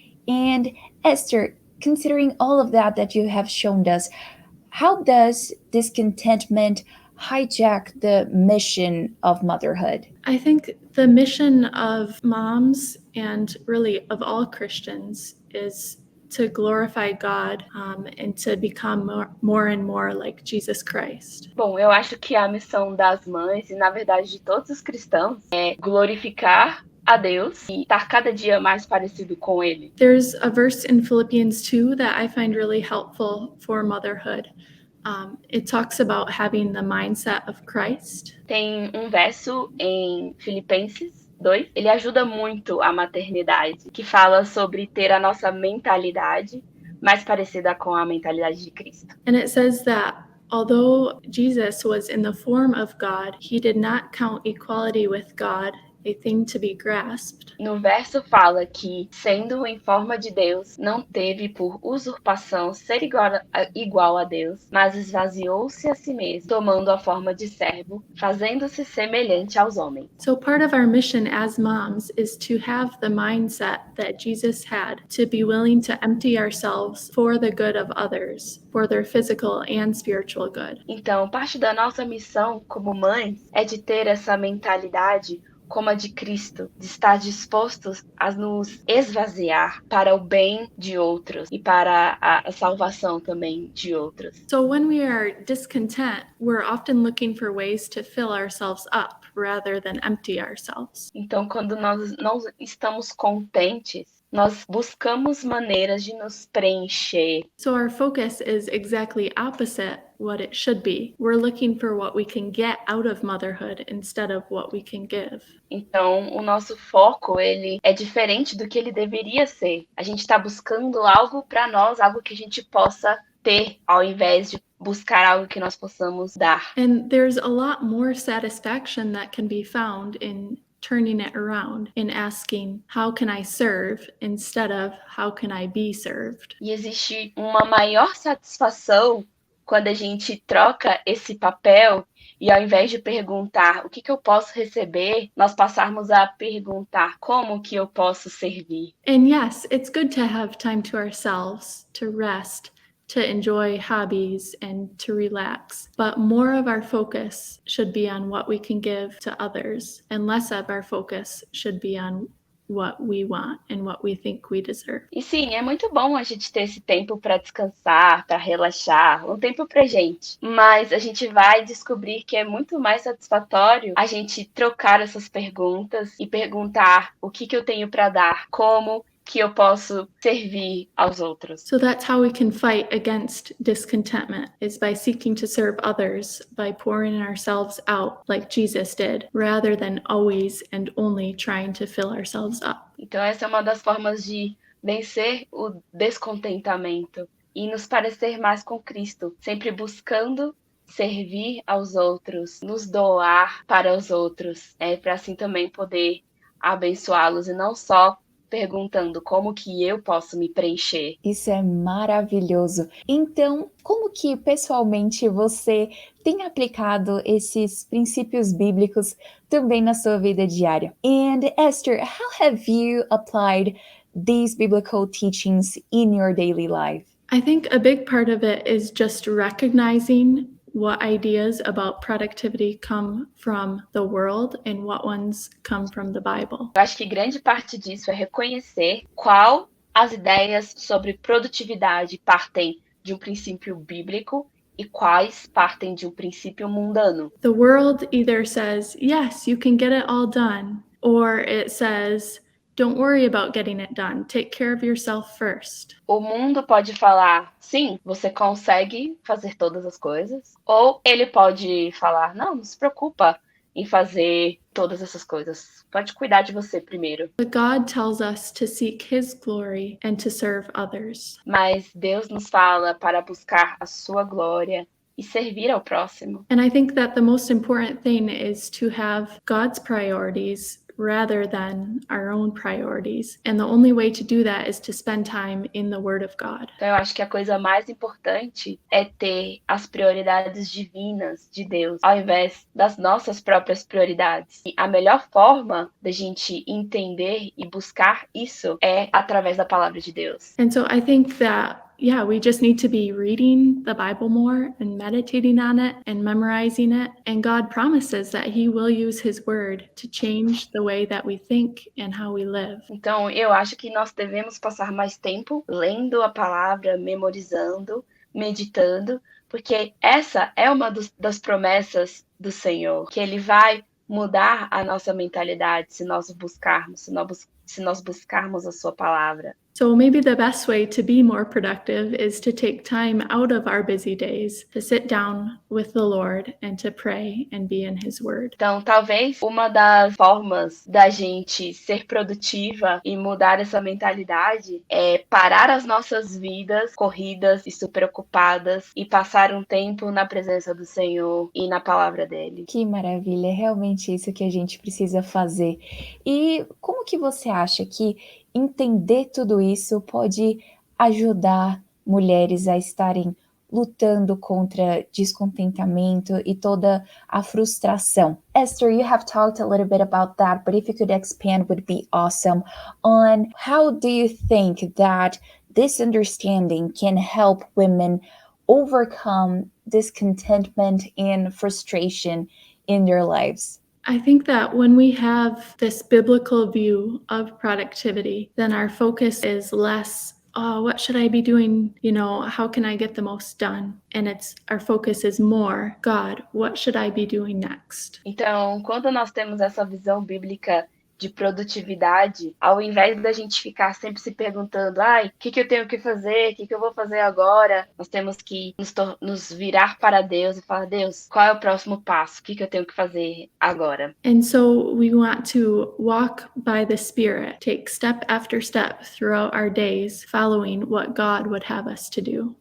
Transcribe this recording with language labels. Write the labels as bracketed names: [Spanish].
[English] And Esther, considering all of that you have shown us, how does discontentment hijack the mission of motherhood? I think the mission of moms and really of all Christians is to glorify God and to become more and more like Jesus Christ. [Portuguese] Bom, eu acho que a missão das mães e, na verdade, de todos os cristãos é glorificar a Deus e estar cada dia mais parecido com Ele. [English] There's a verse in Philippians 2 that I find really helpful for motherhood. It talks about having the mindset of Christ. [Portuguese] Tem um verso em Filipenses 2, ele ajuda muito a maternidade, que fala sobre ter a nossa mentalidade mais parecida com a mentalidade de Cristo. [English] And it says that although Jesus was in the form of God, he did not count equality with God a thing to be grasped. [Portuguese] No verso fala que, sendo em forma de Deus, não teve por usurpação ser igual a Deus, mas esvaziou-se a si mesmo, tomando a forma de servo, fazendo-se semelhante aos homens. [English] So part of our mission as moms is to have the mindset that Jesus had, to be willing to empty ourselves for the good of others, for their physical and spiritual good. [Portuguese] Então, parte da nossa missão como mães é de ter essa mentalidade como a de Cristo, de estar dispostos a nos esvaziar para o bem de outros e para a salvação também de outros. [English] So when we are discontent, we're often looking for ways to fill ourselves up rather than empty ourselves. [Portuguese] Então, quando nós não estamos contentes, nós buscamos maneiras de nos preencher. [English] So our focus is exactly opposite what it should be. We're looking for what we can get out of motherhood instead of what we can give. [Portuguese] Então, o nosso foco, ele é diferente do que ele deveria ser. A gente está buscando algo para nós, algo que a gente possa ter, ao invés de buscar algo que nós possamos dar. [English] And there's a lot more satisfaction that can be found in turning it around, in asking, how can I serve, instead of how can I be served? [Portuguese] E existe uma maior satisfação quando a gente troca esse papel e, ao invés de perguntar o que eu posso receber, nós passarmos a perguntar como que eu posso servir. [English] And yes, it's good to have time to ourselves, to rest, to enjoy hobbies and to relax. But more of our focus should be on what we can give to others, and less of our focus should be on what we want and what we think we deserve. [Portuguese] E sim, é muito bom a gente ter esse tempo para descansar, para relaxar, um tempo pra gente. Mas a gente vai descobrir que é muito mais satisfatório a gente trocar essas perguntas e perguntar o que eu tenho para dar, como que eu posso servir aos outros. [English] So that's how we can fight against discontentment, is by seeking to serve others, by pouring ourselves out like Jesus did, rather than always and only trying to fill ourselves up. [Portuguese] Então essa é uma das formas de vencer o descontentamento e nos parecer mais com Cristo, sempre buscando servir aos outros, nos doar para os outros, para assim também poder abençoá-los e não só perguntando como que eu posso me preencher. Isso é maravilhoso. Então, como que pessoalmente você tem aplicado esses princípios bíblicos também na sua vida diária? [English] And Esther, how have you applied these biblical teachings in your daily life? I think a big part of it is just recognizing what ideas about productivity come from the world and what ones come from the Bible. [Portuguese] Eu acho que grande parte disso é reconhecer qual as ideias sobre produtividade partem de um princípio bíblico e quais partem de um princípio mundano. [English] The world either says, yes, you can get it all done, or it says, don't worry about getting it done. Take care of yourself first. [Portuguese] O mundo pode falar, sim, você consegue fazer todas as coisas. Ou ele pode falar, não se preocupa em fazer todas essas coisas. Pode cuidar de você primeiro. [English] But God tells us to seek His glory and to serve others. [Portuguese] Mas Deus nos fala para buscar a sua glória e servir ao próximo. [English] And I think that the most important thing is to have God's priorities rather than our own priorities. And the only way to do that is to spend time in the Word of God. [Portuguese] Então eu acho que a coisa mais importante é ter as prioridades divinas de Deus, ao invés das nossas próprias prioridades. E a melhor forma da gente entender e buscar isso é através da palavra de Deus. [English] And so I think that we just need to be reading the Bible more and meditating on it and memorizing it. And God promises that He will use His word to change the way that we think and how we live. [Portuguese] Então, eu acho que nós devemos passar mais tempo lendo a palavra, memorizando, meditando, porque essa é uma das promessas do Senhor, que Ele vai mudar a nossa mentalidade se nós buscarmos, se nós buscarmos a sua palavra. [English] So maybe the best way to be more productive is to take time out of our busy days to sit down with the Lord and to pray and be in His Word. [Portuguese] Então, talvez uma das formas da gente ser produtiva e mudar essa mentalidade é parar as nossas vidas corridas e super ocupadas e passar um tempo na presença do Senhor e na palavra dele. Que maravilha, é realmente isso que a gente precisa fazer. E como que você acha que entender tudo isso pode ajudar mulheres a estarem lutando contra descontentamento e toda a frustração? [English] Esther, you have talked a little bit about that, but if you could expand, would be awesome on how do you think that this understanding can help women overcome discontentment and frustration in their lives? I think that when we have this biblical view of productivity, then our focus is less, oh, what should I be doing? How can I get the most done? And our focus is more, God, what should I be doing next? [Portuguese] Então, quando nós temos essa visão bíblica de produtividade, ao invés da gente ficar sempre se perguntando, o que eu tenho que fazer, o que eu vou fazer agora, nós temos que nos virar para Deus e falar, Deus, qual é o próximo passo? O que eu tenho que fazer agora? [English] And so we want to walk by the Spirit, take step after step throughout our days, following what God would have us to do.